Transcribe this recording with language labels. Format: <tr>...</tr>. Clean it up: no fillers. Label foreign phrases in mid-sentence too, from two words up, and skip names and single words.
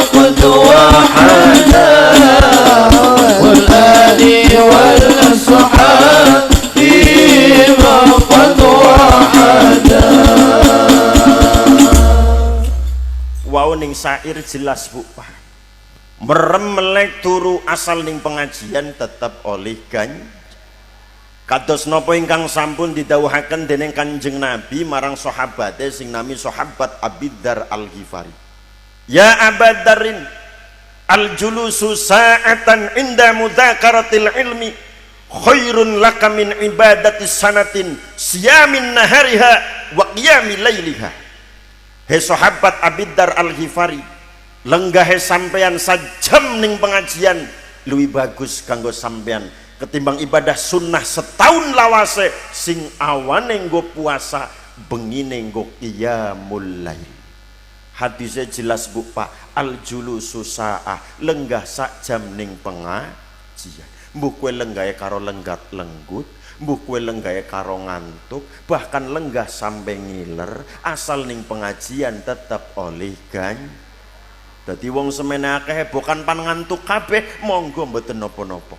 <ar>قد وحدا والآل والأصحاب فيما قد وحدا.</ar> <jv>Wau ning syair jelas Bu Pak. Merem melek turu asal ning pengajian tetap oleh kados napa ingkang sampun didhawuhaken dening Kanjeng Nabi marang sahabate sing nami sahabat Abidzar Al-Ghifari.</jv> <ar>يا أبا ذر الجلوس ساعة عند مذاكرة العلم خير لك من عبادة سنة صيام نهارها وقيام ليلها.</ar> <jv>He sahabat Abidzar Al-Ghifari, lenggahe sampean sajam ning pengajian luwih bagus kanggo sampean ketimbang ibadah sunnah setahun lawase sing awane nggo puasa bengine nggo</jv> <ar>قيام الليل.</ar> <id>Hadisnya jelas</id> <jv>Bu Pak,</jv> <ar>الجلوس ساعة,</ar> <jv>lenggah sak jam ning pengajian. Mbuh kowe lenggahe karo lenggat lenggut, mbuh kowe lenggahe karo ngantuk, bahkan lenggah sampai ngiler, asal ning pengajian tetap oleh dadi wong semene akeh bukan pan ngantuk kabeh, monggo mboten napa-napa.</jv>